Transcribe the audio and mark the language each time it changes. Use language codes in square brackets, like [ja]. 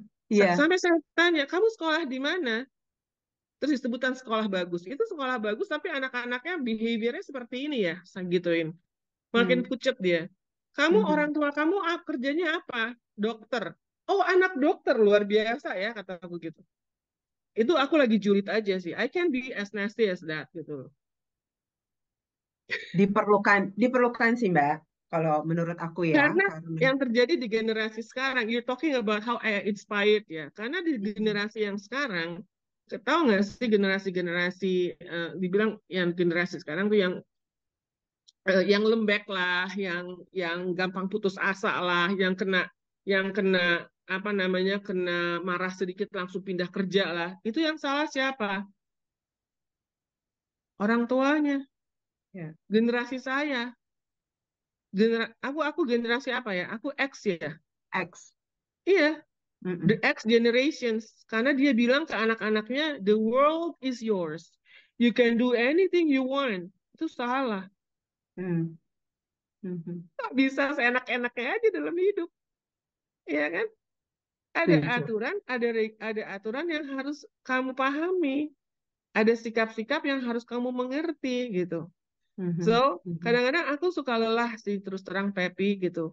[id] Sampai saya tanya, kamu sekolah di mana? Terus disebutan sekolah bagus. Itu sekolah bagus, tapi anak-anaknya behaviornya seperti ini ya, saya gituin. Makin pucet dia. Kamu orang tua kamu kerjanya apa? Dokter. Oh, anak dokter, luar biasa ya, kata aku gitu. Itu aku lagi julid aja sih. [en] I can be as nasty as that gitu. [id] Diperlukan sih Mbak. Kalau menurut aku ya, Karena karena yang terjadi di generasi sekarang, [en] you're talking about how I inspired ya. [id] Karena di generasi yang sekarang, tahu nggak sih generasi-generasi dibilang yang generasi sekarang tuh yang lembek lah, yang gampang putus asa lah, yang kena apa namanya kena marah sedikit langsung pindah kerja lah. Itu yang salah siapa? Orang tuanya, ya, generasi saya. Aku generasi apa ya? Aku X ya. X. Iya, Mm-mm. [en] the X generations. [id] Karena dia bilang ke anak-anaknya, [en] the world is yours. You can do anything you want. [id] Itu salah. Mm. Mhm. Tak bisa seenak-enaknya aja dalam hidup. Iya kan? Setuju. Ada aturan yang harus kamu pahami. Ada sikap-sikap yang harus kamu mengerti gitu. Mhm. [en] So, Mhm. [id] kadang-kadang aku suka lelah sih terus terang Pepi gitu.